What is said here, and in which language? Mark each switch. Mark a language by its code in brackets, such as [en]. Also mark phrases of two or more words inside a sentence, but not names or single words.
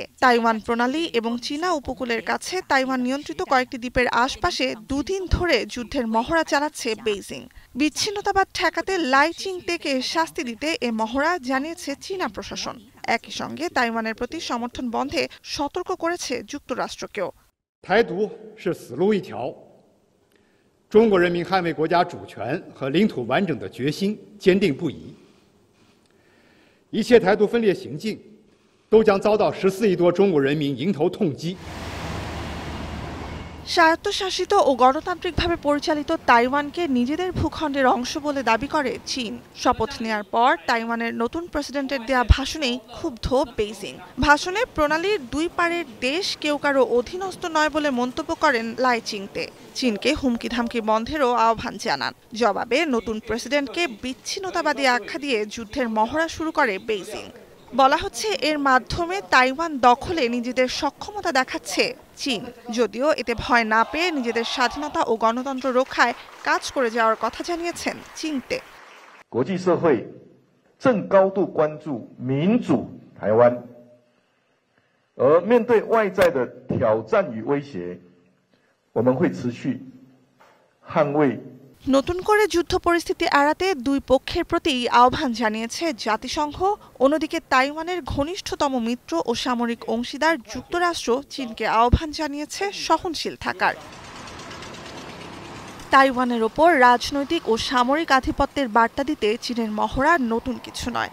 [bn] তাইওয়ান প্রণালী এবং চীনা উপকূলের কাছে তাইওয়ান নিয়ন্ত্রিত কয়েকটি দ্বীপের আশপাশে দুদিন ধরে যুদ্ধের মহড়া চালাচ্ছে বেইজিং। বিচ্ছিন্নতাবাদ ঠেকাতে লাই চিং-তেকে শাস্তি দিতে এ মহড়া, জানিয়েছে চীনা প্রশাসন। একই সঙ্গে তাইওয়ানের প্রতি সমর্থন বন্ধে সতর্ক করেছে যুক্তরাষ্ট্রকেও। [zh] 台独是死路一条，中国人民捍卫国家主权和领土完整的决心坚定不移。一切台独分裂行径都将遭到14亿多中国人民迎头痛击。 [bn] স্বায়ত্তশাসিত ও গণতান্ত্রিকভাবে পরিচালিত তাইওয়ানকে নিজেদের ভূখণ্ডের অংশ বলে দাবি করে চীন। শপথ নেয়ার পর তাইওয়ানের নতুন প্রেসিডেন্টের দেয়া ভাষণেই ক্ষুব্ধ বেইজিং। ভাষণে প্রণালীর দুই পারের দেশ কেউ কারো অধীনস্থ নয় বলে মন্তব্য করেন লাই চিং-তে। চীনকে হুমকি ধামকি বন্ধেরও আহ্বান জানান। জবাবে নতুন প্রেসিডেন্টকে বিচ্ছিন্নতাবাদী আখ্যা দিয়ে যুদ্ধের মহড়া শুরু করে বেইজিং। বলা হচ্ছে এর মাধ্যমে তাইওয়ান দখলে নিজেদের সক্ষমতা দেখাচ্ছে চীন, যদিও এতে ভয় না পেয়ে নিজেদের স্বাধীনতা ও গণতন্ত্র রক্ষায় কাজ করে যাওয়ার কথা জানিয়েছেন চিং-তে। [zh] 国际社会正高度关注民主台湾，而面对外在的挑战与威胁，我们会持续捍卫。 [bn] নতুন করে যুদ্ধ পরিস্থিতি এড়াতে দুই পক্ষের প্রতি আহ্বান জানিয়েছে জাতিসংঘ। অন্যদিকে তাইওয়ানের ঘনিষ্ঠতম মিত্র ও সামরিক অংশীদার যুক্তরাষ্ট্র চীনকে আহ্বান জানিয়েছে সহনশীল থাকার। তাইওয়ানের ওপর রাজনৈতিক ও সামরিক আধিপত্যের বার্তা দিতে চীনের মহড়া নতুন কিছু নয়।